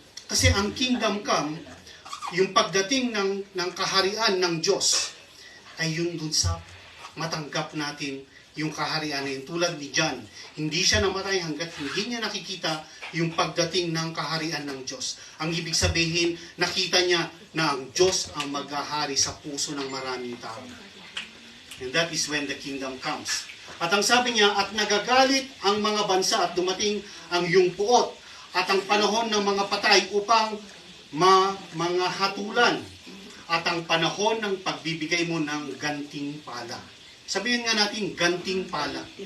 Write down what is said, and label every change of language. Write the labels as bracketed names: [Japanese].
[Filipino] Kasi ang kingdom come, yung pagdating ng kaharian ng Diyos, ay yun dun sa matanggap natin yung kaharian na yun. Tulad ni John, hindi siya namatay hanggat hindi niya nakikita yung pagdating ng kaharian ng Diyos. Ang ibig sabihin, nakita niya na ang Diyos ang maghahari sa puso ng maraming tao. [English] And that is when the kingdom comes. [Filipino] At ang sabi niya, at nagagalit ang mga bansa at dumating ang iyong puot at ang panahon ng mga patay upang mga hatulan at ang panahon ng pagbibigay mo ng gantimpala. Sabihin nga natin, gantimpala.